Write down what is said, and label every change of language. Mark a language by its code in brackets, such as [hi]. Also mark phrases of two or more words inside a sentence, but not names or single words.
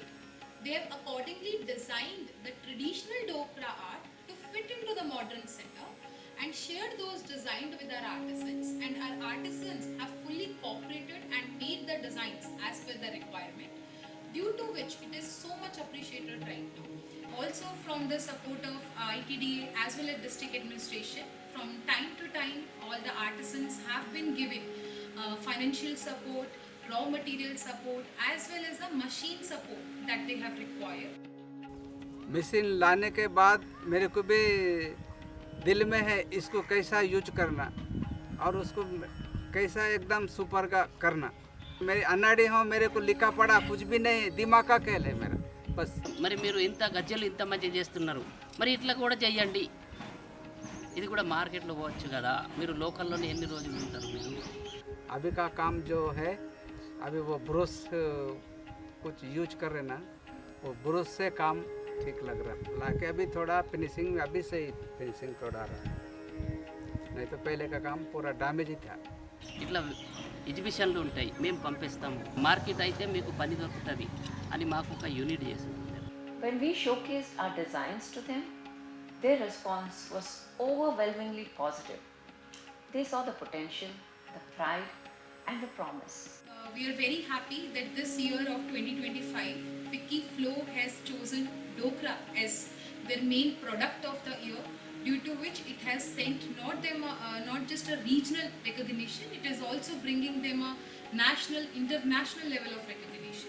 [en] They have accordingly designed the traditional Dokra art to fit into the modern center and shared those designs with our artisans, and our artisans have fully cooperated and made the designs as per the requirement, due to which it is so much appreciated right now. Also from the support of ITDA as well as district administration, from time to time all the artisans have been giving financial support, raw material support as well as the machine support that they have required. [hi] मशीन लाने के बाद मेरे को भी दिल में है इसको कैसा यूज करना और उसको कैसा एकदम सुपर का करना. मेरी अनाड़ी हो, मेरे को लिखा पढ़ा कुछ भी नहीं, दिमाग का खेल है मेरा बस. [te] మరి మీరు ఇంత గజ్జలు ఇంత మంచి చేస్తున్నారు, మరి ఇట్లా కూడా చెయ్యండి, ఇది కూడా మార్కెట్లో పోవచ్చు కదా, మీరు లోకల్లోనే ఎన్ని రోజులు ఉంటారు మీరు. [hi] अभी का काम जो है, अभी वो ब्रश कुछ यूज कर रहे ना, वो ब्रश से काम ठीक लग रहा है. लाके अभी थोड़ा फिनिशिंग अभी से ही फिनिशिंग थोड़ा रहा है, नहीं तो पहले का काम पूरा डैमेज ही था. [te] ఇట్లా ఎగ్జిబిషన్లు ఉంటాయి, మేము పంపిస్తాము, మార్కెట్ అయితే మీకు పని దొరుకుతుంది అని మాకు ఒక యూనిట్ చేసింది. [en] When we showcased our designs to them, their response was overwhelmingly positive. They saw the potential, the pride, and the promise. We are very happy that this year of 2025, Vicky Flow has chosen Dokra as their main product of the year, due to which it has sent not just a regional recognition, it is also bringing them a national, international level of recognition.